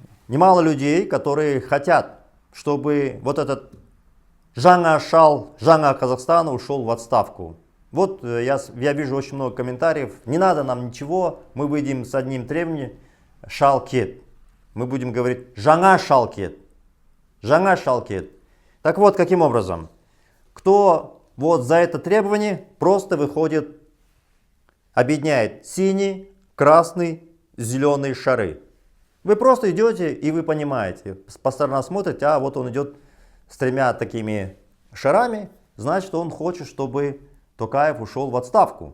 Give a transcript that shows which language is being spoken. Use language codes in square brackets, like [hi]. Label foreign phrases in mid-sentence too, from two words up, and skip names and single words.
[ru] немало людей, которые хотят, чтобы вот этот [kk] Жаңа Шал, [ru] Жаңа Казахстана ушел в отставку. Вот я вижу очень много комментариев. Не надо нам ничего, мы выйдем с одним требованием. [kk] Шал кет. [ru] Мы будем говорить [kk] Жаңа Шал кет. Жаңа Шал кет. [ru] Так вот, каким образом? Кто вот за это требование просто выходит, объединяет синий, красный, зеленые шары. Вы просто идете и вы понимаете, по сторонам смотрите, а вот он идет с тремя такими шарами, значит он хочет, чтобы Токаев ушел в отставку.